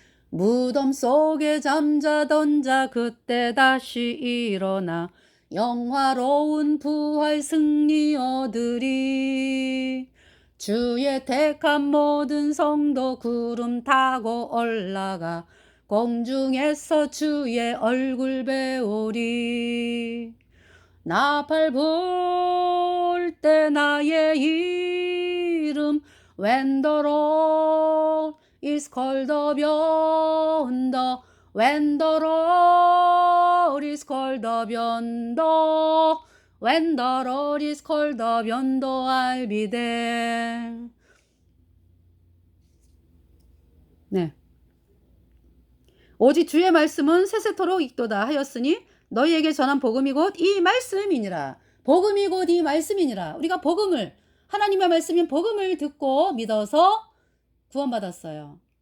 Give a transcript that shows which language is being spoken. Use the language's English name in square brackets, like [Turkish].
[Korean] 무덤 속에 잠자던 자 그때 다시 일어나 영화로운 부활 승리 얻으리. 주의 택한 모든 성도 구름 타고 올라가 공중에서 주의 얼굴 배우리. 나팔 불 때 나의 이름 [English] When the Lord is called up yonder, when the Lord is called up yonder, when the Lord is called up yonder, I'll be there. [Korean] 네. 오직 주의 말씀은 세세토록 익도다 하였으니 너희에게 전한 복음이 곧 이 말씀이니라. 복음이 곧 이 말씀이니라. 우리가 복음을, 하나님의 말씀인 복음을 듣고 믿어서 구원받았어요.